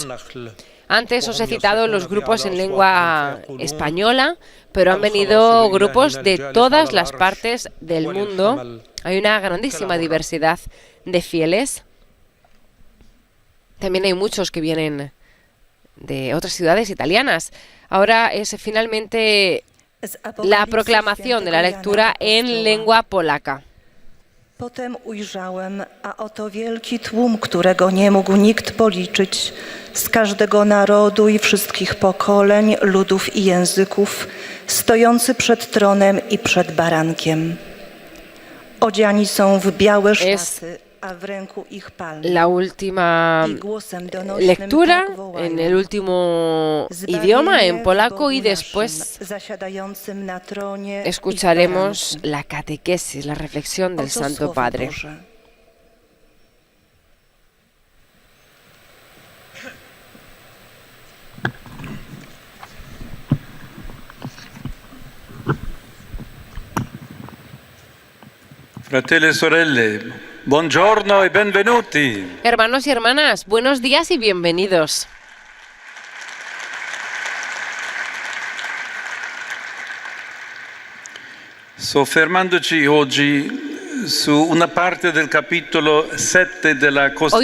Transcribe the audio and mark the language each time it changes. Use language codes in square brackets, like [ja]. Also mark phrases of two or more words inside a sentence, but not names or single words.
[es] Antes os he citado los grupos en lengua española, pero han venido grupos de todas las partes del mundo. Hay una grandísima diversidad de fieles. También hay muchos que vienen de otras ciudades italianas. Ahora es finalmente la proclamación de la lectura en lengua polaca. [pl] Potem ujrzałem, a oto wielki tłum, którego nie mógł nikt policzyć, z każdego narodu i wszystkich pokoleń, ludów i języków, stojący przed tronem i przed barankiem. Odziani są w białe szaty, a w ręku ich palmy. [es] La última lectura en el último idioma, en polaco, y después escucharemos la catequesis, la reflexión del Santo Padre. [it] Fratelli e sorelle, buongiorno e benvenuti. [es] Hermanos y hermanas, buenos días y bienvenidos. [it] Soffermandoci oggi su [es] una parte del capítulo 7 de la Constitución.